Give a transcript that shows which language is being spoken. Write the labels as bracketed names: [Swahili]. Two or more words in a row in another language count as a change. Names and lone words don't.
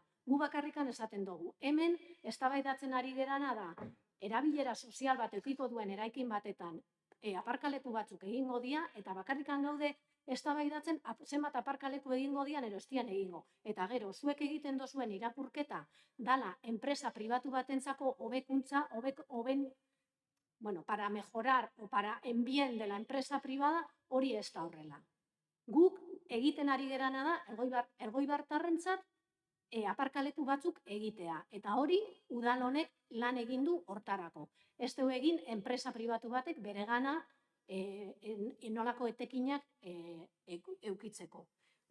[Basque] Gu bakarrikan esaten dugu. Hemen eztabaidatzen ari gerana da erabilera sozial bat eukiko duen eraikin batetan aparkaleku batzuk egingo dira eta bakarrikan gaude eztabaidatzen zenbat aparkaleku egingo dian ero ez dian egingo. Eta gero, zuek egiten dozuen irakurketa dala enpresa pribatu batentzako hobekuntza, [Spanish] para mejorar o para en bien de la empresa privada, [Basque] hori ez da horrela. Guk egiten ari gerana da Elgoibartarrentzat aparkaleku batzuk egitea. Eta hori udal honek lan egin du hortarako. Ez du egin enpresa pribatu batek beregana inolako etekinak eukitzeko.